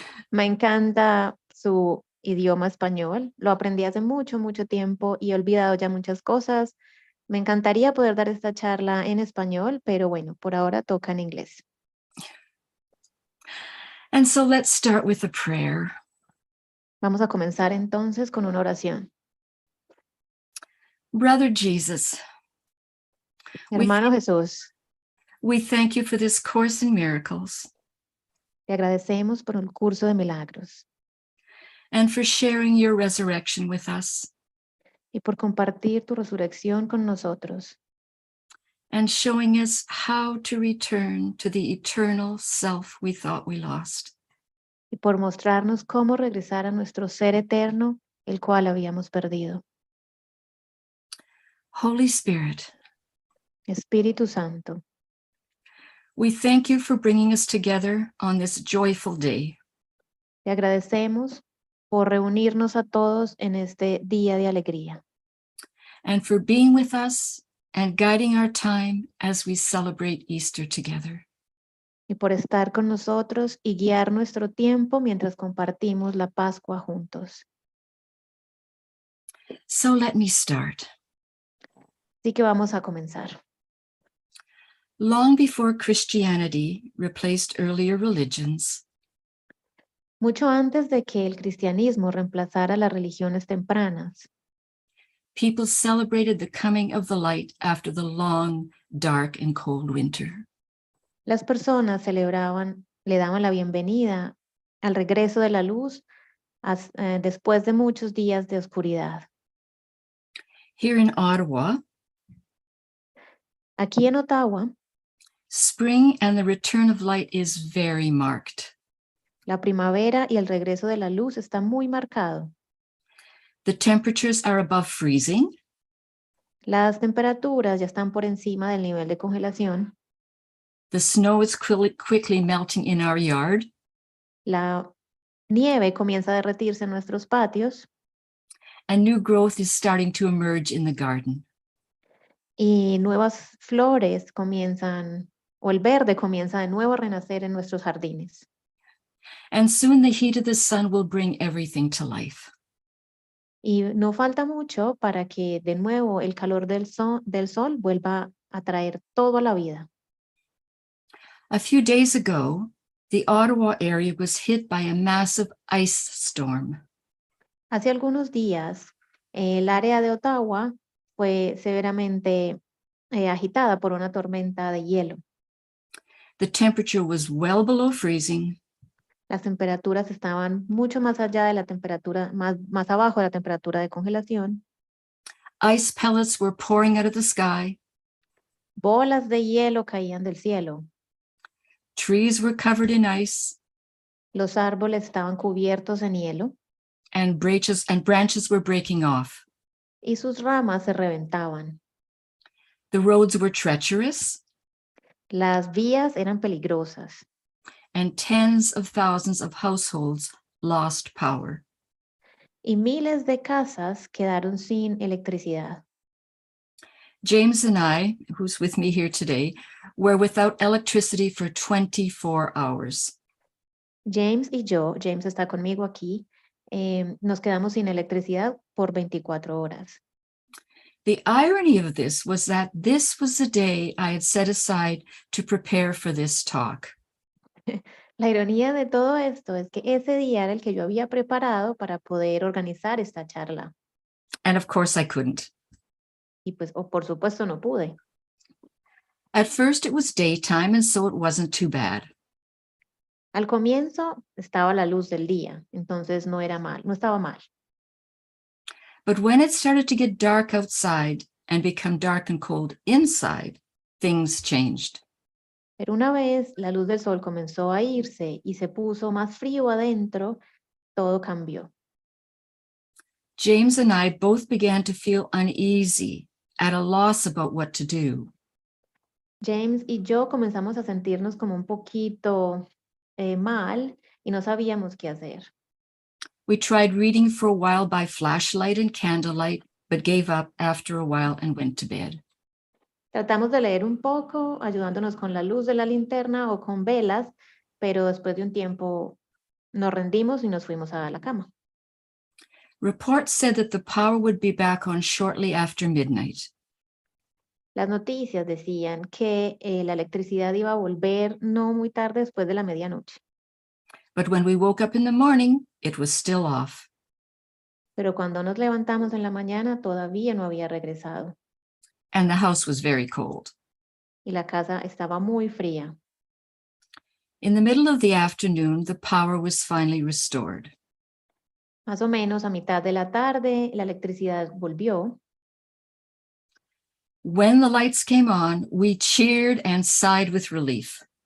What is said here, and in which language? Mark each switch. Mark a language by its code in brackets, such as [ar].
[es] Me encanta su idioma español. Lo aprendí hace mucho tiempo y he olvidado ya muchas cosas. Me encantaría poder dar esta charla en español, pero bueno, por ahora toca en inglés. [en] And so let's start with a prayer. [es] Vamos a comenzar entonces con una oración. [en] Brother Jesus, [es] Hermano Jesús, [en] we thank you for this course in miracles. [es] Te agradecemos por el curso de milagros. [en] And for sharing your resurrection with us. [es] Y por compartir tu resurrección con nosotros. [en] And showing us how to return to the eternal self we thought we lost. [es] Y por mostrarnos cómo regresar a nuestro ser eterno, el cual habíamos perdido. [en] Holy Spirit, [es] Espíritu Santo, [en] we thank you for bringing us together on this joyful day. [es] Te agradecemos por reunirnos a todos en este día de alegría. [en] And for being with us and guiding our time as we celebrate Easter together. [es] Y por estar con nosotros y guiar nuestro tiempo mientras compartimos la Pascua juntos. [en] So let me start. [es] Así que vamos a comenzar. [en] Long before Christianity replaced earlier religions, [es] mucho antes de que el cristianismo reemplazara las religiones tempranas, [en] people celebrated the coming of the light after the long, dark and cold winter. [es] Las personas le daban la bienvenida al regreso de la luz después de muchos días de oscuridad. [en] Here in Ottawa, [es] aquí en Ottawa, [en] spring and the return of light is very marked. [es] La primavera y el regreso de la luz está muy marcado. [en] The temperatures are above freezing. [es] Las temperaturas ya están por encima del nivel de congelación. [en] The snow is quickly melting in our yard. [es] La nieve comienza a derretirse en nuestros patios. [en] And new growth is starting to emerge in the garden. [es] Y nuevas flores comienzan, o el verde comienza de nuevo a renacer en nuestros jardines. [en] And soon the heat of the sun will bring everything to life. [es] Y no falta mucho para que de nuevo el calor del sol vuelva a traer todo a la vida. [en] A few days ago, the Ottowa area was hit by a massive ice storm. [es] Hace algunos días, el área de Ottowa fue severamente agitada por una tormenta de hielo. [en] The temperature was well below freezing. [es] Las temperaturas estaban mucho más allá de la temperatura, más abajo de la temperatura de congelación. [en] Ice pellets were pouring out of the sky. [es] Bolas de hielo caían del cielo. [en] Trees were covered in ice. [es] Los árboles estaban cubiertos en hielo. [en] And branches were breaking off. [es] Y sus ramas se reventaban. [en] The roads were treacherous. [es] Las vías eran peligrosas. [en] And tens of thousands of households lost power. [es] Y miles de casas quedaron sin electricidad. [en] James and I, who's with me here today, were without electricity for 24 hours. [es] James y yo, James está conmigo aquí, nos quedamos sin electricidad por 24 horas. [en] The irony of this was that this was the day I had set aside to prepare for this talk. [es] La ironía de todo esto es que ese día era el que yo había preparado para poder organizar esta charla. [en] And of course I couldn't. [es] Y pues, por supuesto, no pude. [en] At first it was daytime, and so it wasn't too bad. [es] Al comienzo estaba la luz del día, entonces no estaba mal. [en] But when it started to get dark outside and become dark and cold inside, things changed. [es] Pero una vez la luz del sol comenzó a irse y se puso más frío adentro, todo cambió. [en] James and I both began to feel uneasy, at a loss about what to do. [es] James y yo comenzamos a sentirnos como un poquito mal y no sabíamos qué hacer. [en] We tried reading for a while by flashlight and candlelight, but gave up after a while and went to bed. [es] Tratamos de leer un poco, ayudándonos con la luz de la linterna o con velas, pero después de un tiempo nos rendimos y nos fuimos a la cama. [en] Reports said that the power would be back on shortly after midnight. [es] Las noticias decían que la electricidad iba a volver no muy tarde después de la medianoche. [en] But when we woke up in the morning, it was still off. [es] Pero cuando nos levantamos en la mañana todavía no había regresado. [en] And the house was very cold. [es] Y la casa estaba muy fría. [en] In the middle of the afternoon, the power was finally restored. [es] Más o menos a mitad de la tarde, la electricidad volvió. [en] When the lights came on, we cheered and sighed with relief.